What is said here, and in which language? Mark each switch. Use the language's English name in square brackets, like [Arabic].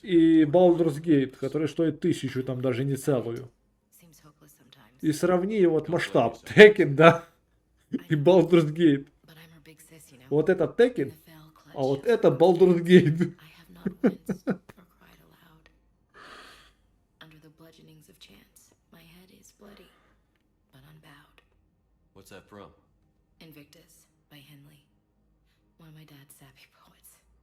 [Russian] И Baldur's Gate, который стоит 1000, там даже не целую. [English] Seems hopeless sometimes. [Russian] И сравни вот масштаб. Tekken, да. И Baldur's Gate. [English] But I'm her big sis, you know. [Russian] Вот это Tekken, а вот это Baldur's Gate. [English] I have not winced or cried aloud. Under the bludgeonings of chance, my head is bloody, but unbowed. What's that from? Invictus by Henley. One of my dad's sappy poets.